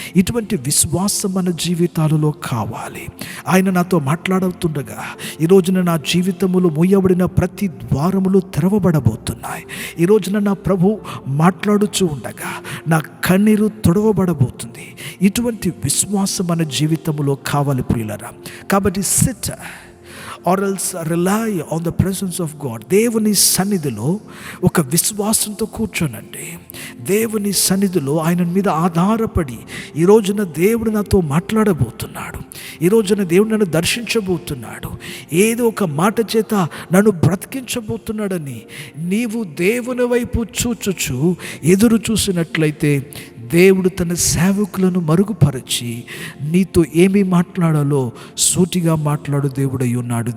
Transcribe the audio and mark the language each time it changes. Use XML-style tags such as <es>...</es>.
<te>ఇటువంటి విశ్వాసం మన జీవితాలలో కావాలి. ఆయన నాతో మాట్లాడుతుండగా ఈ రోజున నా జీవితములో మూయబడిన ప్రతి ద్వారములు తెరవబడబోతున్నాయి. ఈ రోజున నా ప్రభు మాట్లాడుచూ ఉండగా నా కన్నీరు తొడవబడబోతుంది. ఇటువంటి విశ్వాసం మన జీవితంలో కావాలి ప్రియులరా.</te> <en>కాబట్టి sit or else rely on the presence of God.</en> <te>దేవుని సన్నిధిలో ఒక విశ్వాసంతో కూర్చోనండి. దేవుని సన్నిధిలో ఆయన మీద ఆధారపడి ఈ రోజున దేవుడు నాతో మాట్లాడబోతున్నాడు. ఈ రోజున దేవుడు నన్ను దర్శించబోతున్నాడు. ఏదో ఒక మాట చేత నన్ను బ్రతికించబోతున్నాడని నీవు దేవుని వైపు చూచుచు ఎదురు చూసినట్లయితే దేవుడు తన సేవకులను మరుగుపరచి నీతో ఏమి మాట్లాడాలో సూటిగా మాట్లాడు దేవుడై ఉన్నాడు.</te>